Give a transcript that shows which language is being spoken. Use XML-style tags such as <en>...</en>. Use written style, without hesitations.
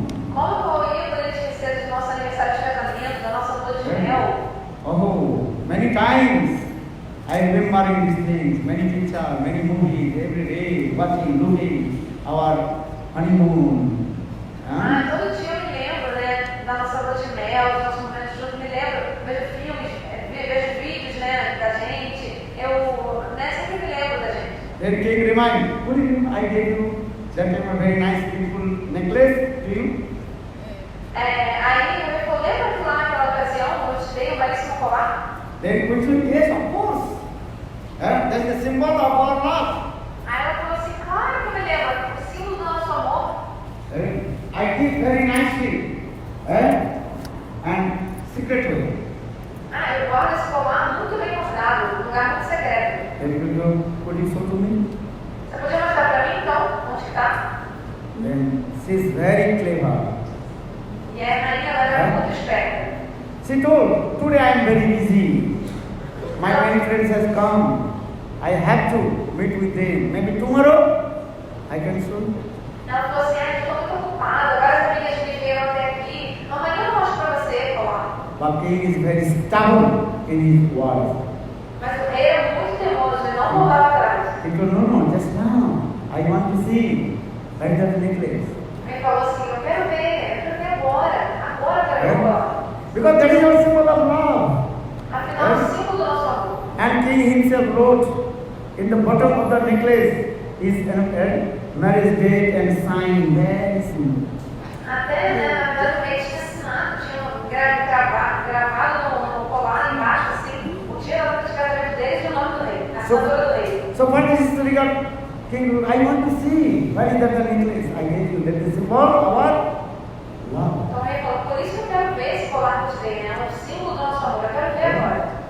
<pt>Como que eu ia poder esquecer do nosso aniversário de casamento, da nossa lua de mel?</pt> <en>Oh, many times I remembering these things, many pictures, many movies, every day, watching, looking, our honeymoon.</en> <pt>Todo dia eu me lembro, né, da nossa lua de mel, dos nossos momentos juntos, me lembro, vejo filmes, vejo vídeos, né, da gente, eu, né, sempre me lembro da gente.</pt> <en>Then king remind, could you, I gave you that time a very nice, beautiful necklace to you?</en> <pt>Aí eu recordei para lá naquela ocasião, eu te dei um belíssimo colar.</pt> <en>Then queen said, yes, of course. That's the symbol of our love.</en> <pt>Aí ela falou assim, claro que eu me lembro, o símbolo do nosso amor.</pt> <en>I give very nicely and secretly.</en> <pt>Eu guardo esse colar muito bem guardado, num lugar muito secreto.</pt> <en>Could you show to me?</en> <pt>Você podia mostrar para mim então, onde está?</pt> <en>Then she's very clever.</en> <pt>E a rainha ela era muito esperta.</pt> <en>She told, today I am very busy. My many friends has come. I have to meet with them. Maybe tomorrow I can show you.</en> <pt>Ela falou assim, estou muito ocupada, agora as amigas me vieram até aqui. Amanhã eu mostro para você colar.</pt> <en>But king is very stubborn in his words.</en> <pt>Mas o rei era muito teimoso, ele não voltava atrás.</pt> <en>He told, no, just now. I want to see. Where is that necklace?</en> <pt>Ele falou assim, eu quero ver agora eu quero ver agora.</pt> <en>Because that is our symbol of love.</en> <pt>Afinal, o símbolo do nosso amor.</pt> <en>And King himself wrote in the bottom of the necklace his marriage date and sign very simple.</en> <pt>Até, na verdade, o rei tinha assinado, tinha gravado no colar embaixo, assim, o dia de casamento deles e o nome do rei, a assinatura do rei.</pt> <en>So what is history of King? I want to see. Where is that the necklace? I gave you. That is symbol of what? Love.</en> <pt>Então o rei falou, por isso que eu quero ver esse colar que eu te dei, né? É um símbolo do nosso amor, eu quero ver agora.</pt>